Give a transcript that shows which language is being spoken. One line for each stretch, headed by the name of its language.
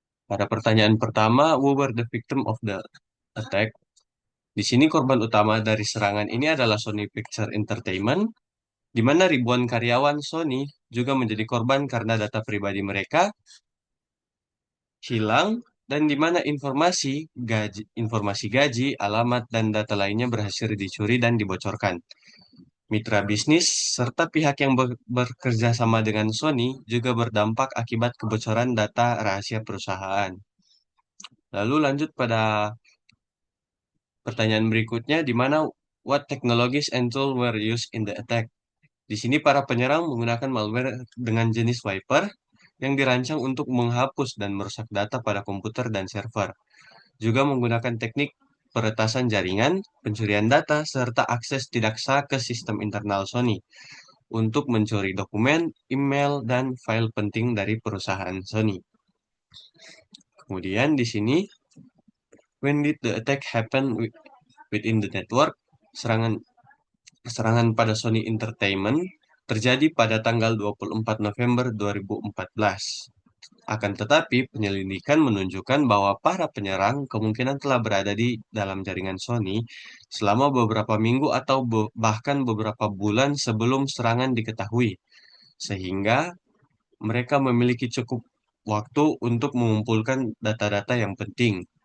Indonesian: Pada pertanyaan pertama,
English: who were the victim of the attack?
Indonesian: Di sini korban utama dari serangan ini adalah Sony Picture Entertainment, di mana ribuan karyawan Sony juga menjadi korban karena data pribadi mereka hilang dan di mana informasi gaji, alamat, dan data lainnya berhasil dicuri dan dibocorkan. Mitra bisnis serta pihak yang bekerja sama dengan Sony juga berdampak akibat kebocoran data rahasia perusahaan. Lalu lanjut pada pertanyaan berikutnya, di mana
English: what technologies and tools were used in the attack?
Indonesian: Di sini para penyerang menggunakan malware dengan jenis wiper yang dirancang untuk menghapus dan merusak data pada komputer dan server. Juga menggunakan teknik peretasan jaringan, pencurian data, serta akses tidak sah ke sistem internal Sony untuk mencuri dokumen, email, dan file penting dari perusahaan Sony. Kemudian di sini,
English: when did the attack happen within the network?
Indonesian: Serangan pada Sony Entertainment terjadi pada tanggal 24 November 2014. Akan tetapi, penyelidikan menunjukkan bahwa para penyerang kemungkinan telah berada di dalam jaringan Sony selama beberapa minggu atau bahkan beberapa bulan sebelum serangan diketahui, sehingga mereka memiliki cukup waktu untuk mengumpulkan data-data yang penting.